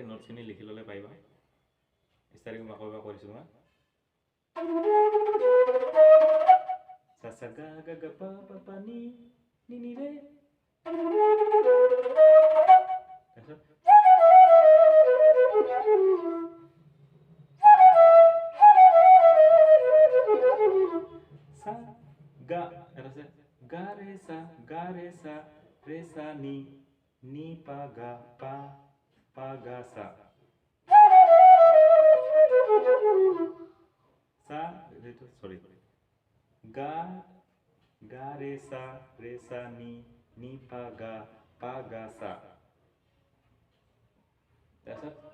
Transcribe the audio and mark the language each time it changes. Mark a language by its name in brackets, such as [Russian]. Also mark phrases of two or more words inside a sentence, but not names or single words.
[Assamese] খিনি লিখি ল'লে পাৰিবা ষ্টাৰ্টিং মই আকৌ কৰিছোঁ তোমাক sa sa ga ga ga pa pa pa ni ni re তাৰপিছত sa ga এটা আছে ga re sa ni pa ga sa sa itu sorry ga re sa ni pa ga sa তাৰপিছত